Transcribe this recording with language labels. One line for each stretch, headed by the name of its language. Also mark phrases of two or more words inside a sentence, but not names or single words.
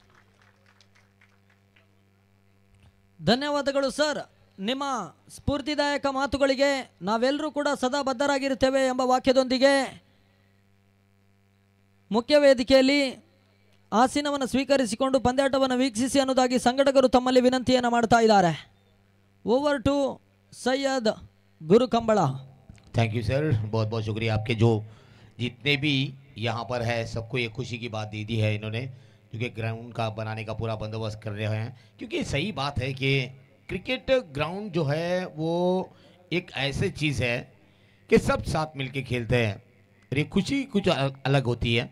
Kannada: ಧನ್ಯವಾದಗಳು ಸರ್. ನಿಮ್ಮ ಸ್ಫೂರ್ತಿದಾಯಕ ಮಾತುಗಳಿಗೆ ನಾವೆಲ್ಲರೂ ಕೂಡ ಸದಾ ಬದ್ಧರಾಗಿರುತ್ತೇವೆ ಎಂಬ ವಾಕ್ಯದೊಂದಿಗೆ ಮುಖ್ಯ ವೇದಿಕೆಯಲ್ಲಿ ಆಸೀನವನ್ನು ಸ್ವೀಕರಿಸಿಕೊಂಡು ಪಂದ್ಯಾಟವನ್ನು ವೀಕ್ಷಿಸಿ ಅನ್ನೋದಾಗಿ ಸಂಘಟಕರು ತಮ್ಮಲ್ಲಿ ವಿನಂತಿಯನ್ನು ಮಾಡ್ತಾ ಇದ್ದಾರೆ.
English: ओवर टू सैयद गुरु कंबड़ा। thank you sir,
Hindi: बहुत बहुत शुक्रिया आपके जो जितने भी यहाँ पर है सबको ये खुशी की बात दे दी है इन्होंने, क्योंकि ग्राउंड का बनाने का पूरा बंदोबस्त कर रहे हैं। क्योंकि सही बात है कि
English: cricket ground
Hindi: जो है वो एक ऐसी चीज़ है कि सब साथ मिलके खेलते हैं और ये खुशी कुछ अलग होती है।